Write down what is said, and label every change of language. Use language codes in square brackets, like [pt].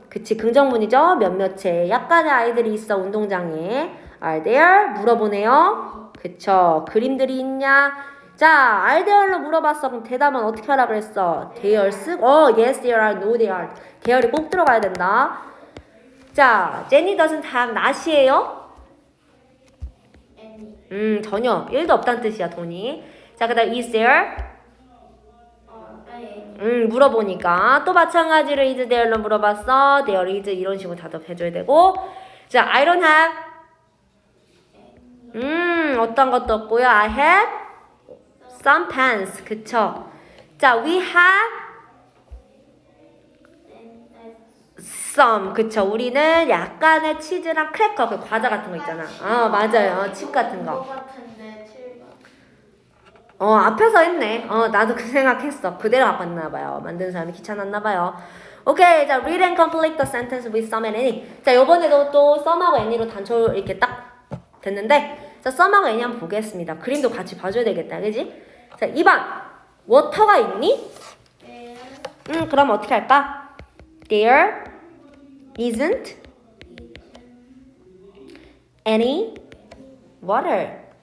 [ko] 그치, 긍정문이죠. 몇몇의 약간의 아이들이 있어, 운동장에. [en] Are there? [ko] 물어보네요. 그쵸, 그림들이 있냐? 자, [en] are there [ko] 로 물어봤어. 그럼 대답은 어떻게 하라 그랬어? [en] There [ko] 쓰고, [en] yes there are, no there are. [ko] there이 꼭 들어가야 된다. [en] 자, Jenny doesn't have not이에요? any. [ko] 전혀 1도 없다는 뜻이야, 돈이. 자, 그 다음 [en] is there? any. [ko] 물어보니까 또 마찬가지로 [en] is there [ko] 로 물어봤어. [en] there is [ko] 이런 식으로 대답해줘야 되고. 자, [en] I don't have [ko] 어떤 것도 없고요. [en] I have some pens. [ko] 그쵸. [en] 자, we have some. [ko] 그쵸. 우리는 약간의 치즈랑 크래커, 그 과자 같은 거 있잖아. 맞아요. 칩 같은 거. 그거 같은데 7번. 앞에서 했네. 나도 그 생각했어. 그대로 갖고 왔나봐요. 만드는 사람이 귀찮았나봐요. 오케이. [en] 자, read and complete the sentence with some and any. [ko] 자, 요번에도 또 some하고 any로 단초 이렇게 딱 됐는데, 자, some하고 any 한번 보겠습니다. 그림도 같이 봐줘야 되겠다. 그지? 자, 2번. water가 있니? [en] there. [ko] 그럼 어떻게 할까? [en] There isn't any water.